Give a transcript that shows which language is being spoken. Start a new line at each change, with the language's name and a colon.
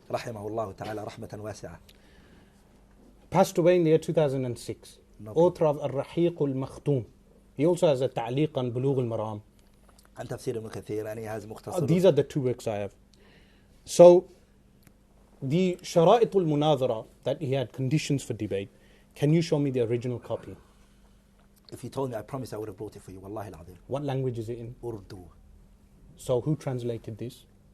Arabic: رحمه الله تعالى رحمة واسعة.
English: Passed away in the year 2006. No. Author of Al-Rahiq Al-Makhtoom. He also has a ta'liq on Bulugh Al-Maram.
Arabic: عن تفسير ابن كثير يعني هذا مختصر.
English: These are the 2 works I have. So, the Shara'it al-Munadhara that he had conditions for debate, can you show me the original copy? If you told me, I promise I would have brought it for you.
Arabic: Wallahi al-Azim.
English: What language is it in? Urdu. So who translated this?